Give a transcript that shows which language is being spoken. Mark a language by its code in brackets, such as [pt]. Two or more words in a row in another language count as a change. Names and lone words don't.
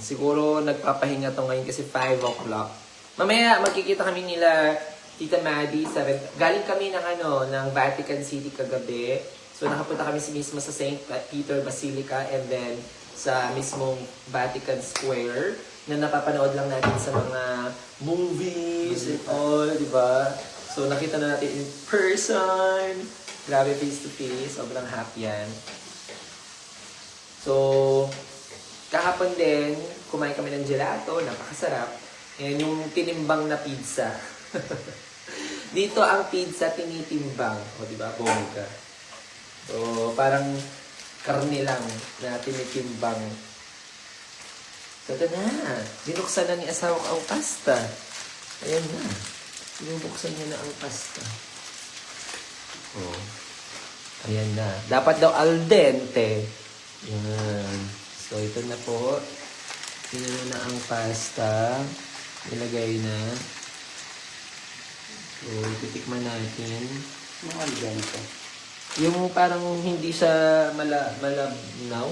[tl] Siguro nagpapahinga to ngayon kasi 5 o'clock. Mamaya magkikita kami nila Tita Maddie. Galing kami ng Vatican City kagabi. So nakapunta kami mismo sa St. Peter Basilica [en] and then [tl] sa mismong Vatican Square na napapanood lang natin sa mga [en] movies and all, [tl] di ba? So nakita na natin [en] in person. [tl] Grabe, [en] face to face. [tl] Sobrang happy yan. So, kahapon din, kumain kami ng gelato, napakasarap. Yan yung tinimbang na pizza. Dito ang pizza tinitimbang. O, di ba? Bongga. So, parang karne lang na tinitimbang. So, ito na. Binuksan na ni asawa ko ang pasta. Ayan na. Binuksan niya na ang pasta. Oh. Ayan na. Dapat daw [it] al dente. [tl] Yan. So, ito na po. Pinano na ang pasta. Nilagay na. So, titikman natin. Mga ganito. Yung parang hindi siya malabnaw.